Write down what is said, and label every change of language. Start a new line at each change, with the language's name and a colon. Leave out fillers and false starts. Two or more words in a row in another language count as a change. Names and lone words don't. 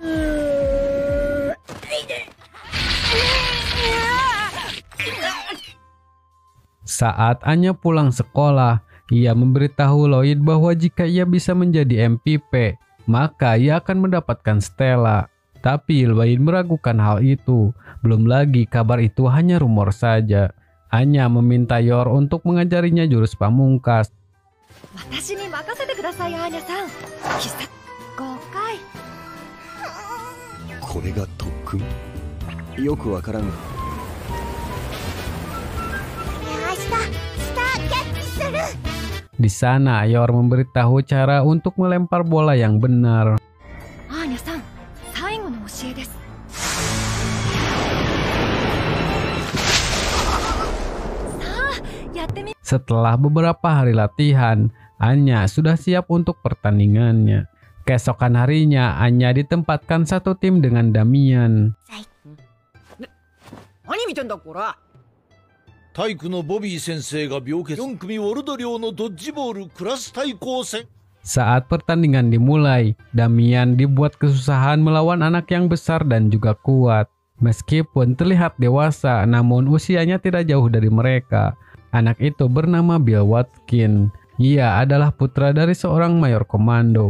Indonesian: Saat Anya pulang sekolah, ia memberitahu Lloyd bahwa jika ia bisa menjadi MVP, maka ia akan mendapatkan stella. Tapi Lloyd meragukan hal itu. Belum lagi kabar itu hanya rumor saja. Anya meminta Yor untuk mengajarinya jurus pamungkas.
Japanese: 私に任せてください、アーニャさん。必殺5回。これが特訓？よくわからん。
Indonesian: Di sana, Yor memberitahu cara untuk melempar bola yang benar.
Japanese: アーニャさん、最後の教えです。
Indonesian: Setelah beberapa hari latihan, Anya sudah siap untuk pertandingannya. Keesokan harinya, Anya ditempatkan satu tim dengan Damian.
Japanese: 何見てんだこら。体育のボビー先生が病欠。4組ウォルド寮のドッジボールクラス対抗戦。
Indonesian: Saat pertandingan dimulai, Damian dibuat kesusahan melawan anak yang besar dan juga kuat. Meskipun terlihat dewasa, namun usianya tidak jauh dari mereka. Anak itu bernama Bill Watkin. Ia adalah putra dari seorang mayor komando.